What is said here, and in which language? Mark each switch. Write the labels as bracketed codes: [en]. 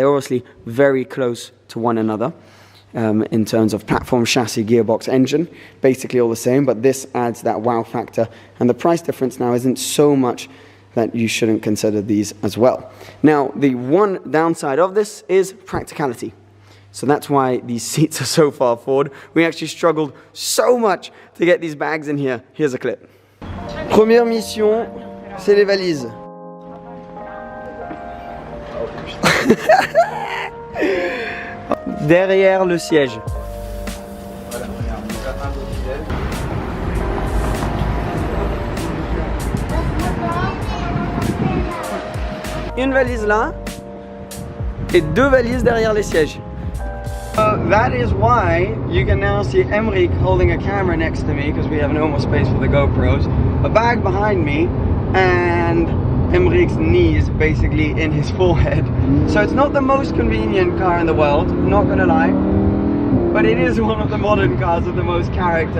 [en] They're obviously very close to one another in terms of platform, chassis, gearbox, engine, basically all the same, but this adds that wow factor. And the price difference now isn't so much that you shouldn't consider these as well. Now, the one downside of this is practicality. So that's why these seats are so far forward. We actually struggled so much to get these bags in here. Here's a clip. [fr] Première mission, c'est les valises. Derrière le siège. Voilà, regarde, une valise là et 2 valises derrière les sièges. [en] That is why you can now see Emmerich holding a camera next to me because we have no more space for the GoPros, a bag behind me, and Emmerich's knees basically in his forehead. So it's not the most convenient car in the world, not gonna lie, but it is one of the modern cars with the most character.